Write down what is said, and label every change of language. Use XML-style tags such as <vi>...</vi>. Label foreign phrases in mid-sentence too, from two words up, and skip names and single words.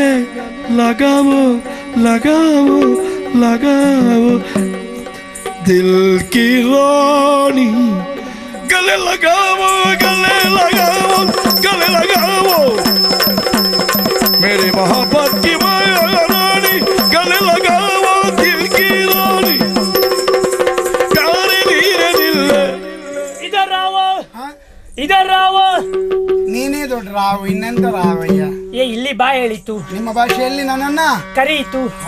<hi>लगाओ लगाओ लगाओ दिल की रानी गले लगाओ गले लगाओ गले लगाओ मेरी मोहब्बत की महारानी गले लगाओ दिल की रानी प्यारे नीरे दिल</hi> <kn>ಇದರ ರಾವ. ನೀನೇ ದೊಡ್ಡ ರಾವು, ಇನ್ನೆಂತ ರಾವಯ್ಯ? ಇಲ್ಲಿ ಬಾ ಹೇಳಿತು. ನಿಮ್ಮ ಭಾಷೆಯಲ್ಲಿ ನನ್ನನ್ನ ಕರೆಯಿತು.</kn>